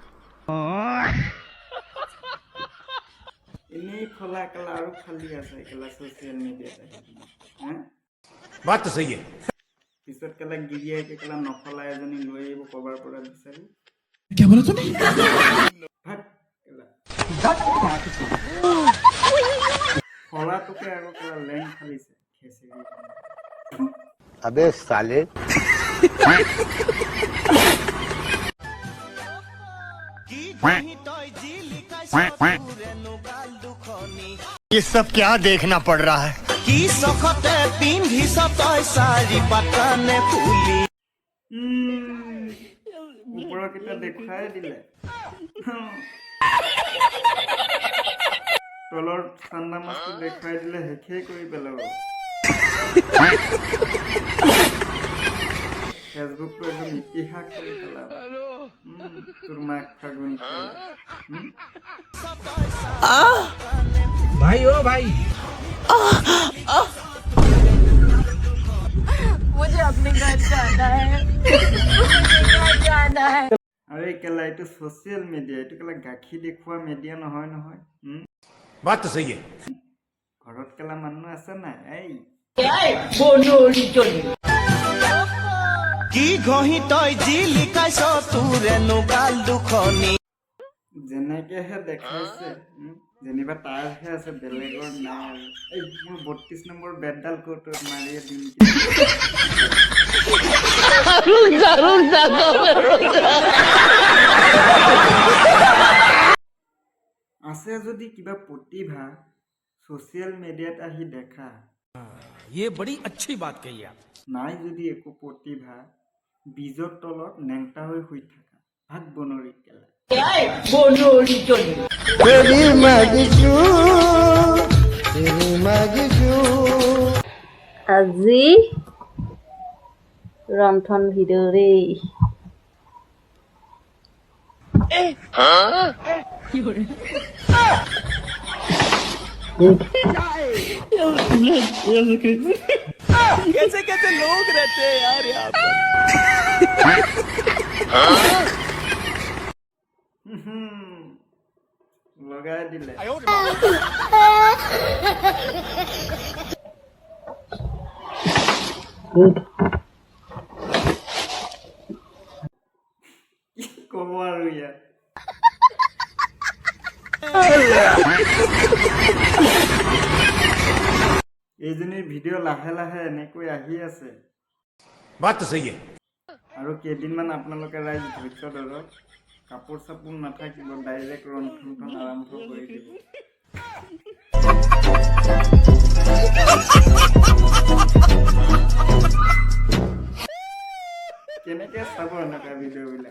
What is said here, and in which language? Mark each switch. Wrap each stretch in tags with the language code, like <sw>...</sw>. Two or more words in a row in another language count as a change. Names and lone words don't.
<as>এনেই ফলা কেলা আৰু ফালি আছে কেলা ছ'চিয়েল মিডিয়াত।</as> <hi>बात तो सही है।</hi> <as>পিছত কেলা গিৰিয়াকে কেলা নফলা এজনী লৈ আহিব ক'ৰবাৰ পৰা বিচাৰি।</as> <hi>क्या बोला तूने?</hi> <as>ভাত কেলা ফলাটোকে আকৌ কেলা লেং ফালিছে খেচেৰি।</as> <hi>अबे साले ये सब क्या देखना पड़ रहा है?</hi> <as>ওপৰৰ কেইটা দেখুৱাই দিলে। তলৰ ঠাণ্ডা মাছটো দেখুৱাই দিলে শেষেই কৰি পেলাব। ফেচবুকটো একদম ইতিহাস কৰি পেলাব। তোৰ মাক ফাগুন</as> <hi>भाई ओ भाई, मुझे अपने घर जाना है।</hi> <as>আৰে কেলা এইটো ছ'চিয়েল মিডিয়া, এইটো কেলা গাখীৰ দেখুওৱা মিডিয়া নহয় নহয়।</as> <hi>बात तो सही है।</hi> <as>ঘৰত কেলা মানুহ আছে নাই? এই যেনেকেহে দেখাইছে, যেনিবা তাৰহে আছে, বেলেগৰ নাই। এই মোৰ ৩২ নম্বৰ বেডডাল ক'ত মাৰিয়ে দিম। আছে যদি কিবা প্ৰতিভা ছ'চিয়েল মিডিয়াত আহি দেখা,</as> <hi>ये बड़ी अच्छी बात कही आप।</hi> <as>নাই যদি একো প্ৰতিভা বীজৰ তলত নেংটা হৈ শুই থাকা। ভাত বনৰি কেলা। আজি ৰন্ধন ভিডিঅ' দেই।</as> <hi>कैसे कैसे लोग रहते हैं यार यहाँ पर।</hi> <as>লগাই দিলে। কি ক'ব আৰু ইয়াত। এইজনীৰ ভিডিঅ' লাহে লাহে এনেকৈ আহি আছে।</as> <hi>बात तो सही है।</hi> <as>আৰু কেইদিনমান আপোনালোকে ৰাইজ ধৈৰ্য ধৰক। কাপোৰ চাপোৰ নাথাকিব, ডাইৰেক্ট ৰন্ধনখন আৰম্ভ কৰি দিব। কেনেকে চাব এনেকুৱা ভিডিঅ'বিলাক?</as>